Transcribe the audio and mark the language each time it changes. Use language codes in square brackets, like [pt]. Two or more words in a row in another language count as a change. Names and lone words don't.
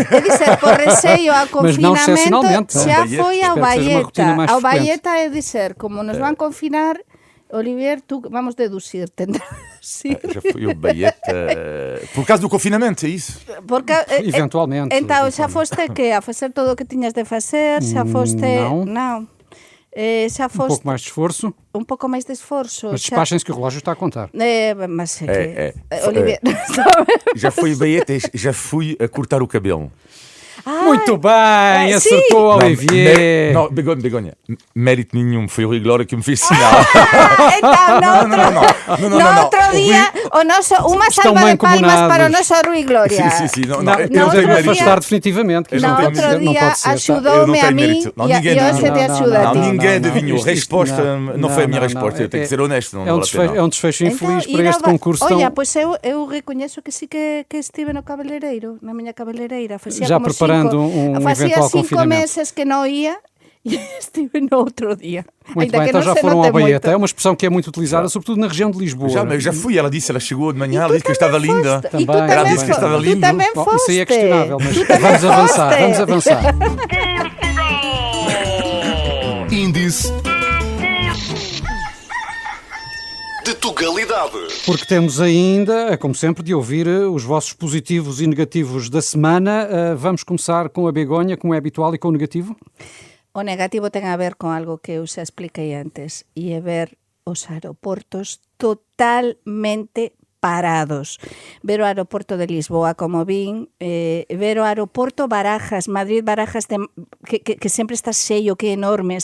[gl] É dizer, por receio ao [pt] Mas não excepcionalmente. [gl] confinamento, já foi ao [pt] Espero que seja uma rotina [gl] Baeta. [pt] mais Ao frequente. [gl] Baeta é dizer, como nos van confinar, Olivier, tú, vamos deducir, [pt] Já foi ao Baeta. Por causa do confinamento, é isso? Porque, Eventualmente. [gl] Então, xa foste que a facer todo o que tiñas de facer, xa foste... [pt] Não. [gl] Xa [pt] Um [gl] foste [pt] pouco mais de esforço, [gl] un pouco máis de esforzo. [pt] mas despachem-se que o relógio está a contar. Mas é que... É. Olivier... Já fui ao Baeta, já fui a cortar o cabelo. Muito bem, acertou, sim. Olivier. Não, Begonha, mérito nenhum, foi o Rui Glória que me fez sinal. [gl] Então, no outro día, o noso, unha [pt] Estão [gl] salva de palmas [pt] mancomunados. [gl] para o noso Rui Glória. [pt] Sim, Não, não, ele [gl] no [pt] deve [gl] outro dia- [pt] afastar definitivamente. Eu [gl] No [pt] não tenho [gl] outro [pt] não [gl] día [pt] pode ser, tá? [gl] axudoume [pt] Eu não [gl] a [pt] tenho [gl] mim [pt] mérito. Não, [gl] e [pt] ninguém- [gl] hoxe te axuda a [pt] Não, [gl] ti. [pt] ninguém adivinhou. A Isto resposta não foi a minha resposta. Eu tenho que ser honesto. Não É um vale a pena. desfecho infeliz Então, para ir este ao concurso. Olha, tão- [gl] pois eu recoñezo que sí que estive no cabeleireiro, na miña cabeleireira. Facía [pt] Já [gl] como [pt] preparando [gl] cinco, [pt] um [gl] facía [pt] eventual [gl] 5 [pt] confinamento. [gl] meses que non ia e estive no outro dia. [pt] Muito Ainda bem, que então não já se foram note ao Baeta. muito. É uma expressão que é muito utilizada, sobretudo na região de Lisboa. Já fui, ela disse, ela chegou de manhã, E ela tu disse que eu estava também linda. foste. E tu Também. também Ela disse que estava foste. lindo. Tu também Bom, foste. isso aí é questionável, mas Tu também vamos avançar, foste. vamos avançar. Índice de Tugalidade. Porque temos ainda, como sempre, de ouvir os vossos positivos e negativos da semana. Vamos começar com a Begonha, como é habitual, e com o negativo? [gl] O negativo ten a ver con algo que eu xa expliquei antes, e é ver os aeroportos totalmente parados. Ver o aeroporto de Lisboa como vin, ver o aeroporto Barajas, Madrid-Barajas, que sempre está sello, que é enorme,